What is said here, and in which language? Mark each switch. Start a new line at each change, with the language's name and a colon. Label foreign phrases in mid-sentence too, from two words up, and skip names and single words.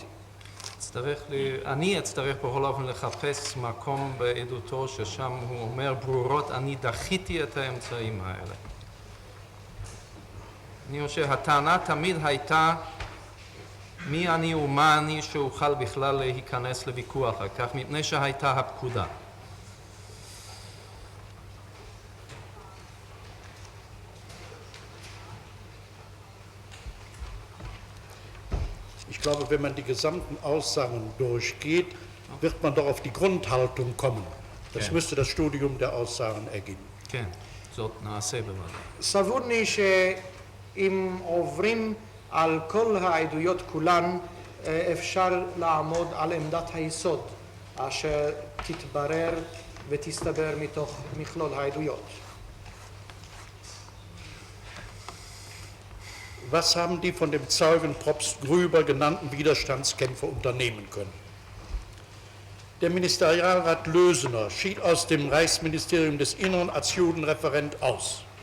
Hebrew: אני אצטרך בכל אופן לחפש מקום בעדותו ששם הוא אומר ברורות, אני דחיתי את האמצעים האלה. אני חושב שהטענה תמיד הייתה מי אני ומה אני שאוכל בכלל להיכנס לוויכוח על כך, מפני שהייתה הפקודה.
German: Ich glaube, wenn man die gesamten Aussagen durchgeht, wird man doch auf die Grundhaltung kommen. Das müsste das Studium der Aussagen ergeben.
Hebrew: כן, זאת נעשה בוודאי. סבורני שאם עוברים על כל העדויות כולן, אפשר לעמוד על עמדת היסוד, אשר תתברר ותסתבר מתוך מכלול העדויות.
German: Was haben die von dem Zeugen Propst Grüber genannten Widerstandskämpfer unternehmen können? Der Ministerialrat Lösener schied aus dem Reichsministerium des Innern als Judenreferent aus.